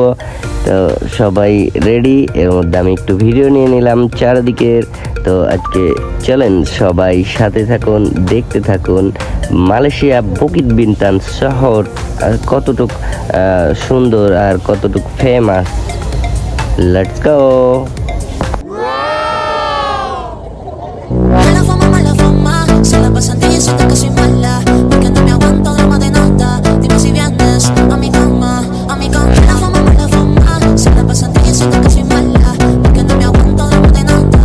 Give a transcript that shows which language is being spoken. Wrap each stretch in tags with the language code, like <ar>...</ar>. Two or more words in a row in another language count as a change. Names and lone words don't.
<bn>তো সবাই রেডি, এর মধ্যে আমি একটু ভিডিও নিয়ে নিলাম চারদিকের। তো আজকে চলেন সবাই সাথে থাকুন, দেখতে থাকুন মালয়েশিয়া বুকিত বিনতান শহর কতটুক সুন্দর আর কতটুক ফেমাস।</bn> <en>Let's go.</en> <es>Siento que soy mala, porque no me aguanto drama de nada. Dime si vienes a mi cama, a mi cama. La fama, se la pasan diciendo que soy mala, porque no me aguanto drama de nada.</es>